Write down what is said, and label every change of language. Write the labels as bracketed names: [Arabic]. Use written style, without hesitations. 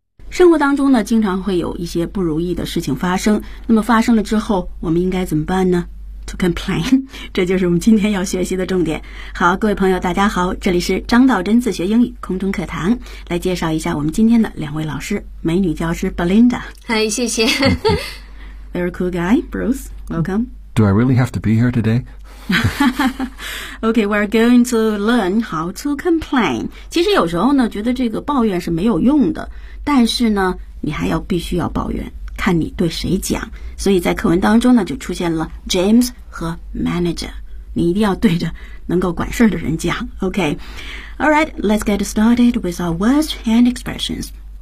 [Chinese] 生活当中呢，经常会有一些不如意的事情发生，那么发生了之后我们应该怎么办呢？ [English] To complain， [Chinese] 这就是我们今天要学习的重点。好，各位朋友大家好，这里是张道真自学英语空中课堂，来介绍一下我们今天的两位老师，美女教师 Belinda。嗨，谢谢。 [English] Very cool guy Bruce, welcome. Do I really have to be here today Okay, we're going to learn how to complain. [Chinese] 其实有时候呢，觉得这个抱怨是没有用的，但是呢，你还要必须要抱怨，看你对谁讲。所以在课文当中呢，就出现了 James 和 Manager. 你一定要对着能够管事的人讲。 [English] Okay, all right, let's get started with our words and expressions.